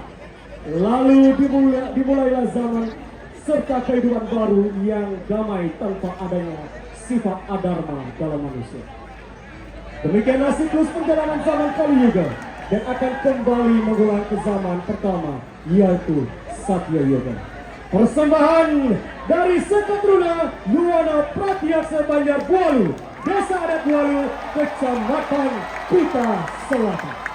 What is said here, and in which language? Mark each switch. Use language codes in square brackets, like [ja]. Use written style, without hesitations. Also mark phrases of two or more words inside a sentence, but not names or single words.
[id] Lalu dimulailah zaman serta kehidupan baru yang damai tanpa adanya sifat adharma dalam manusia. Demikianlah siklus perjalanan zaman Kali Yuga dan akan kembali mengulang ke zaman pertama, yaitu Satya Yuga. Persembahan dari Sekatruna Yuwana Pratyaksa Banjar Bualu, Desa Adat Bualu, Kecamatan Kuta Selatan.